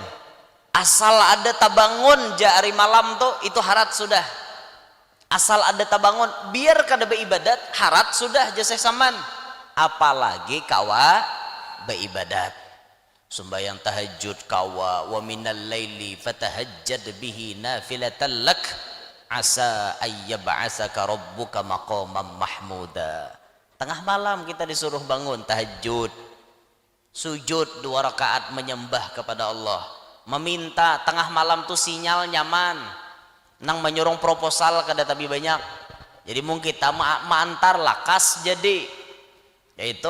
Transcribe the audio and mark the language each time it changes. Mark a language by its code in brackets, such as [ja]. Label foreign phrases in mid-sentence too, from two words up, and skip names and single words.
[bjn] Asal ada tabangun ja hari malam tuh itu harat sudah. Asal ada tabangun biar kada beribadat harat sudah jasa saman. Apalagi kawa beribadat. Sembayang tahajud kawa [ar] ومن الليل فتهجد به نافلة لك عسى أن يبعثك ربك مقاما محمودا. [bjn] Tengah malam kita disuruh bangun tahajud, sujud 2 rakaat menyembah kepada Allah, meminta. Tengah malam tuh sinyal nyaman nang menyurung proposal kada tapi banyak, jadi mungkin kita mantar lakas jadi yaitu.